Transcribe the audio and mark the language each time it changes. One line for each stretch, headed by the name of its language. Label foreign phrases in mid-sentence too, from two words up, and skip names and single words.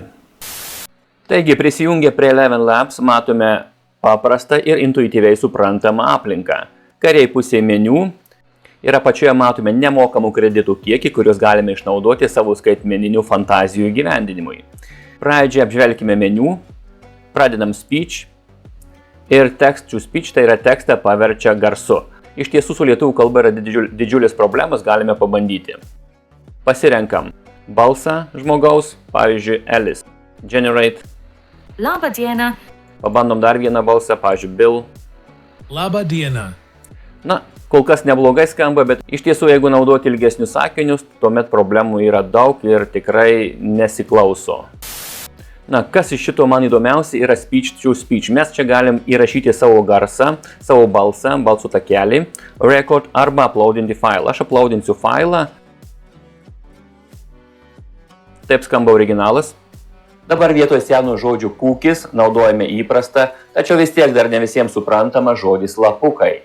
Lithuanian: Taigi prisijungę prie ElevenLabs matome paprastą ir intuityviai suprantamą aplinką. Kairėje pusėje meniu ir apačioje matome nemokamų kreditų kiekį, kuriuos galime išnaudoti savo skaitmeninių fantazijų įgyvendinimui. Pradžiai apžvelkime meniu, pradedam speech ir
English: text to speech,
Lithuanian: tai yra tekstą paverčia garsu. Iš tiesų su lietuvių kalba yra didžiulis problemas, galime pabandyti. Pasirenkam balsą žmogaus, pavyzdžiui, Alice. Generate. Labą dieną. Pabandom dar vieną balsą, pavyzdžiui, Bill. Labą dieną. Na, kol kas neblogai skamba, bet iš tiesų, jeigu naudoti ilgesnius sakinius, tuomet problemų yra daug ir tikrai nesiklauso. Na, kas iš šito man įdomiausia yra
English: speech to speech.
Lithuanian: Mes čia galim įrašyti savo garsą, savo balsą, balsų takelį, record arba uploadinti failą. Aš uploadinsiu failą. Taip skamba originalas. Dabar vietoj senų žodžių cookies naudojame įprastą, tačiau vis tiek dar ne visiems suprantama žodis lapukai.